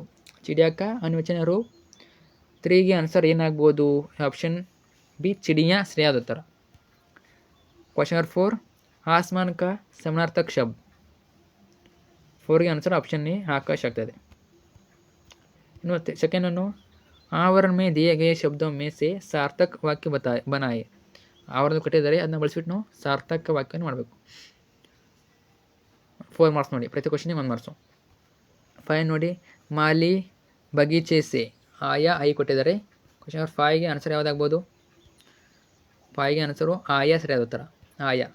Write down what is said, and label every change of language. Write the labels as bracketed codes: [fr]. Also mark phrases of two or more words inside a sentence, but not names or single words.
[hi] चिड़िया का अन्यवचन रूप. [kn] 3ಗೆ ಆನ್ಸರ್ ಏನಾಗ್ಬೋದು? ಆಪ್ಷನ್ ಬಿ ಚಿಡಿಯಾ ಸರಿಯಾದ ಉತ್ತರ. [en] question number [hi] 4, आसमान का समानार्थक शब्द. [kn] 4ಗೆ [en] answer option A [kn] ಆಕಾಶ ಆಗ್ತದೆ. ಇನ್ನು ಸೆಕೆಂಡನ್ನು, [hi] आवरण में दिए गए शब्दों में से सार्थक वाक्य बनाए. [kn] आवरण ಕೊಟ್ಟಿದ್ದಾರೆ, ಅದನ್ನ ಬಳಸಿಬಿಟ್ಟು ನಾವು ಸಾರ್ಥಕ ವಾಕ್ಯವನ್ನು ಮಾಡಬೇಕು. 4 ಮಾರ್ಕ್ಸ್ ನೋಡಿ. ಪ್ರತಿ ಕ್ವಶನ್ಗೆ 1 ಮಾರ್ಕ್ಸು. [hi] 5 ನೋಡಿ, माली बगीचे से आया [kn] ಐ ಕೊಟ್ಟಿದ್ದಾರೆ. [en] question number [kn] 5ಗೆ ಆನ್ಸರ್ ಯಾವುದಾಗ್ಬೋದು? 5ಗೆ ಆನ್ಸರು ಆಯಾ ಸರಿಯಾದ ಉತ್ತರ, ಆಯಾ.